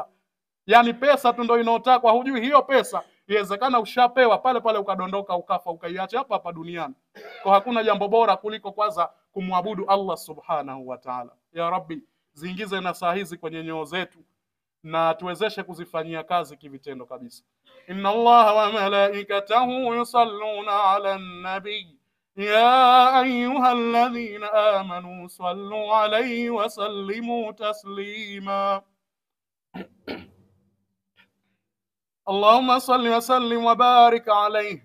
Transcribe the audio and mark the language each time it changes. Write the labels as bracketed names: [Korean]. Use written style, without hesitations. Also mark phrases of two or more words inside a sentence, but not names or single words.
[Swahili] Yani pesa tu ndio inaotakwa, hujui hiyo pesa inawezekana ushapewa pale pale ukadondoka ukafa ukaiacha hapa hapa duniani. Kwa hakuna jambo bora kuliko kwanza kumwabudu Allah [Arabic] سبحانه وتعالى. يا رب, [Swahili] ziingize na saa hizi kwenye nyoyo zetu na tuwezeshe kuzifanyia kazi kivitendo kabisa. [Arabic] إن الله وملائكته يصلون على النبي يا أيها الذين آمنوا صلوا عليه وسلموا تسليما. اللهم صل وسلم وبارك عليه.